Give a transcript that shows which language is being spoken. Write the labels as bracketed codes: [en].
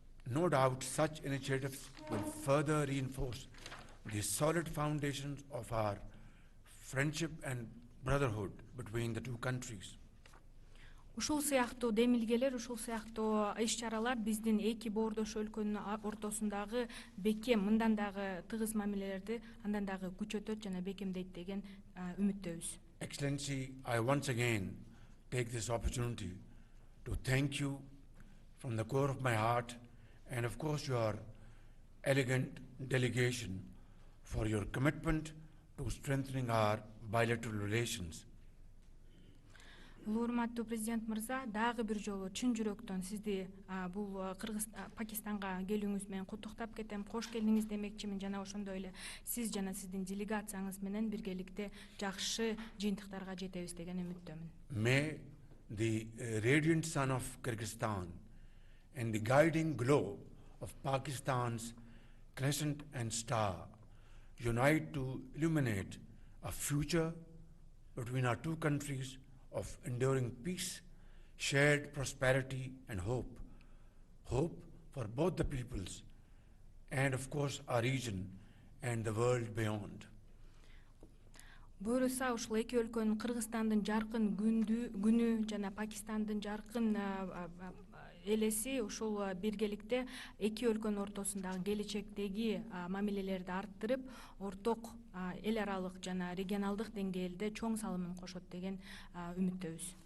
[en] No doubt such initiatives will further reinforce the solid foundations of our friendship and brotherhood between the two countries. [ky] Ушул сыяктуу демилгелер, ушул сыяктуу иш-чаралар биздин эки боордош өлкөнүн ортосундагы бекем, мындан дагы тыгыз мамилелерди андан дагы күчөтөт жана бекемдейт деген үмүттөбүз. [en] Excellency, I once again take this opportunity to thank you from the core of my heart and of course your elegant delegation for your commitment to strengthening our bilateral relations. [ky] Урматтуу президент мырза, дагы бир жолу чын жүрөктөн сизди бул Пакистанга келүүңүз менен куттуктап кетем. Кош келдиңиз демекчимин жана ошондой эле сиз жана сиздин делегацияңыз менен биргеликте жакшы жыйынтыктарга жетебиз деген үмүттөмүн. [en] May the radiant sun of Kyrgyzstan and the guiding glow of Pakistan's crescent and star unite to illuminate a future between our two countries of enduring peace, shared prosperity and hope. Hope for both the peoples and of course our region and the world beyond. [ky] Буюрса ушул эки өлкөнүн Кыргызстандын жаркын күнү жана Пакистандын жаркын элеси ушул биргеликте эки өлкөнүн ортосундагы келечектеги мамилелерди арттырып, орток эл аралык жана регионалдык деңгээлде чоң салымын кошот деген үмүттөбүз.